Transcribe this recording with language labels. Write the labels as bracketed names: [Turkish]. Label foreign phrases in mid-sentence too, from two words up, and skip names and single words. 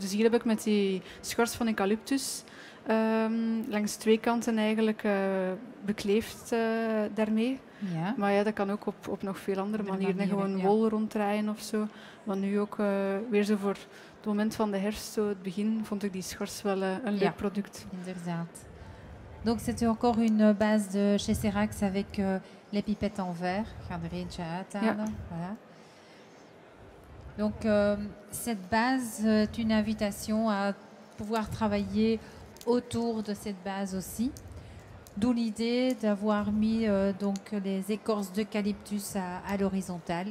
[Dutch] Dus hier heb ik met die schors van eucalyptus langs twee kanten eigenlijk bekleefd daarmee. Ja. Maar ja, dat kan ook op nog veel andere manieren. Gewoon ja. wol ronddraaien of zo. Maar nu ook weer zo voor het moment van de herfst, zo het begin, vond ik die schors wel een leuk product. Inderdaad. [French] Donc c'était encore une base de chez Serax avec les pipettes en verre. [Dutch] Ik ga er eentje uithalen. Ja. [French] Voilà. Donc cette base est une invitation à pouvoir travailler autour de cette base aussi. D'où l'idée d'avoir mis donc les écorces d'eucalyptus à l'horizontale.